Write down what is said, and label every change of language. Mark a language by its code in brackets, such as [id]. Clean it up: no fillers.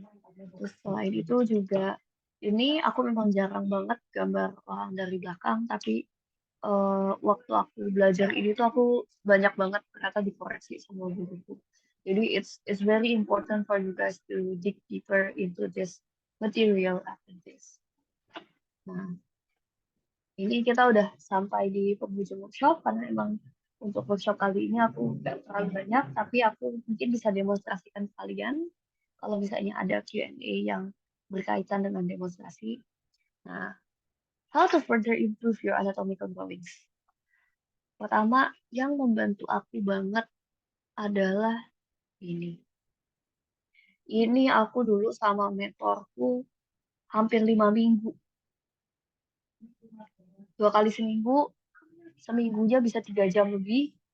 [id] Terus selain itu juga ini aku memang jarang banget gambar orang dari belakang, tapi waktu aku belajar ini tuh aku banyak banget ternyata dikoreksi sama guruku. Jadi [en] it's very important for you guys to dig deeper into this material after this. [id] Nah, ini kita udah sampai di penghujung workshop karena emang untuk workshop kali ini aku nggak terlalu banyak, tapi aku mungkin bisa demonstrasikan ke kalian kalau misalnya ada Q&A yang berkaitan dengan demonstrasi. [en] Nah, how to further improve your anatomical drawings? [id] Pertama, yang membantu aku banget adalah ini. Ini aku dulu sama mentorku hampir 5 minggu 2 kali seminggu, seminggunya bisa 3 jam lebih.